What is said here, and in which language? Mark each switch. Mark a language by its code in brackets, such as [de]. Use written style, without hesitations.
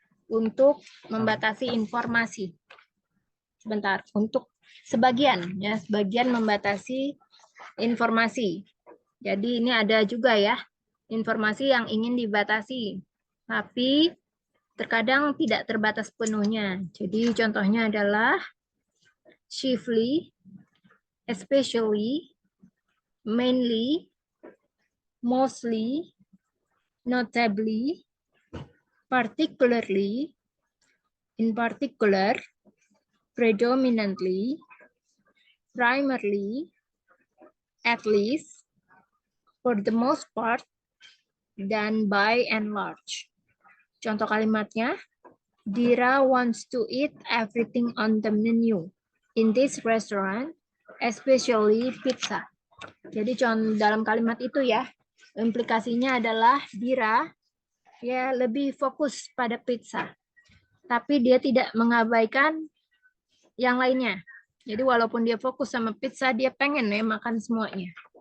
[id] Untuk membatasi informasi. Sebentar, untuk sebagian ya, sebagian membatasi informasi. Jadi ini ada juga ya informasi yang ingin dibatasi. Tapi terkadang tidak terbatas penuhnya. Jadi contohnya adalah [en] chiefly, especially, mainly, mostly, notably, particularly, in particular, predominantly, primarily, at least, for the most part, [id] dan [en] by and large. [id] Contoh kalimatnya, [en] Dira wants to eat everything on the menu in this restaurant, especially pizza. [id] Jadi dalam kalimat itu ya, implikasinya adalah Dira ya lebih fokus pada pizza. Tapi dia tidak mengabaikan yang lainnya. Jadi walaupun dia fokus sama pizza, dia pengen ya makan semuanya.